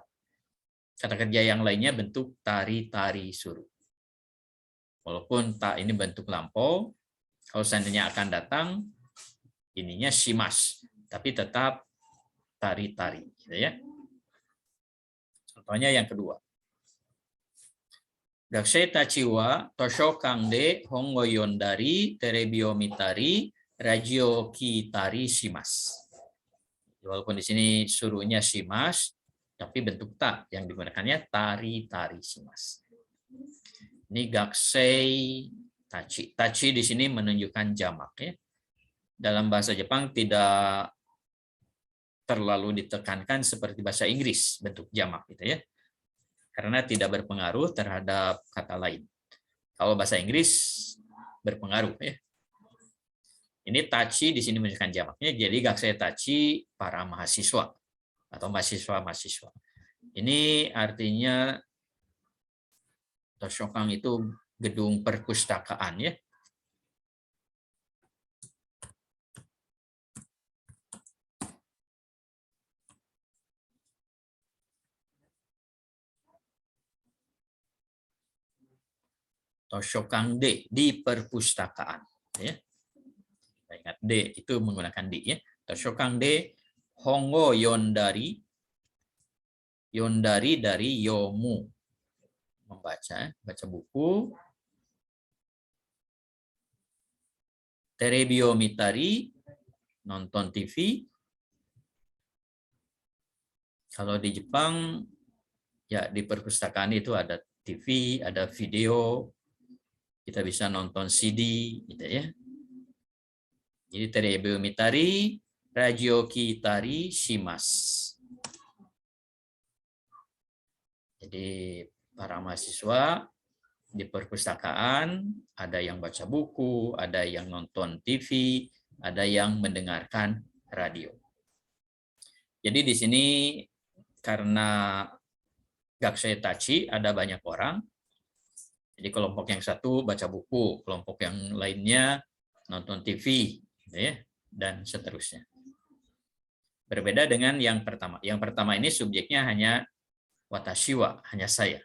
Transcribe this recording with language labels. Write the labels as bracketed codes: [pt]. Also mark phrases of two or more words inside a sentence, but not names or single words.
[id] Kata kerja yang lainnya bentuk tari-tari suruh. Walaupun tak ini bentuk lampau, kalau seandainya akan datang, ininya shimas, tapi tetap tari-tari. Gitu ya. Contohnya yang kedua. [ja] 学生たちは図書館で本を読んだり、テレビを見たり、ラジオ聞いたりします. [id] Walaupun di sini suruhnya shimas, tapi bentuk ta yang digunakannya [ja] たりたりします. [id] Ini [ja] 学生たち. [id] Tachi di sini menunjukkan jamak ya. Dalam bahasa Jepang tidak terlalu ditekankan seperti bahasa Inggris bentuk jamak gitu ya. Karena tidak berpengaruh terhadap kata lain. Kalau bahasa Inggris berpengaruh ya. Ini tachi di sini menunjukkan jamaknya, jadi [ja] 学生たち [id] para mahasiswa atau mahasiswa-mahasiswa. Ini artinya Toshokan itu gedung perpustakaan ya. [ja] 図書館で [id] di perpustakaan ya. Ingat de itu menggunakan di ya. [ja] 図書館で本を読んだり、読んだり [id] dari yomu, membaca, baca buku. [ja] テレビを見たり, [id] nonton TV. Kalau di Jepang ya di perpustakaan itu ada TV, ada video, kita bisa nonton CD gitu ya. Jadi [ja] テレビを見たり、ラジオ聞いたりします. [id] Jadi para mahasiswa di perpustakaan ada yang baca buku, ada yang nonton TV, ada yang mendengarkan radio. Jadi di sini karena [ja] 学生たち [id] ada banyak orang. Jadi kelompok yang satu baca buku, kelompok yang lainnya nonton TV, ya, dan seterusnya. Berbeda dengan yang pertama. Yang pertama ini subjeknya hanya [ja] 私は, [id] hanya saya.